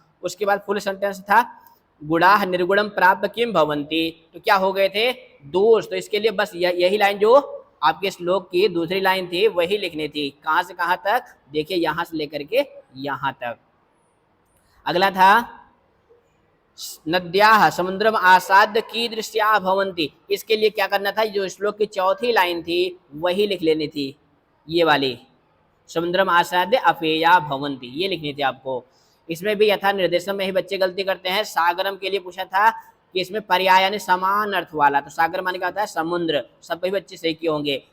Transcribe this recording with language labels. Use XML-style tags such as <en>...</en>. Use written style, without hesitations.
<hi>उसके बाद full sentence था</hi> <sa>गुड़ाह निर्गुणम प्राप्त किम भवन्ति,</sa> <hi>तो क्या हो गए थे, दोष। तो इसके लिए बस यही लाइन जो आपके श्लोक की दूसरी लाइन थी वही लिखनी थी। कहाँ से कहाँ तक, देखिए यहाँ से लेकर के यहाँ तक। अगला था</hi> <sa>नद्याः समुद्रम आसाद्य कीदृश्याः भवन्ति।</sa> <hi>इसके लिए क्या करना था, जो श्लोक की चौथी लाइन थी वही लिख लेनी थी, ये वाली</hi> <sa>समुद्रम आसाद्य अपेया भवन्ति,</sa> <hi>ये लिखनी थी आपको। इसमें भी यथा निर्देशन में ही बच्चे गलती करते हैं। सागरम के लिए पूछा था कि इसमें पर्याय यानी समान अर्थ वाला, तो सागर माने क्या होता है, समुद्र, सब भी बच्चे सही किए होंगे।</hi>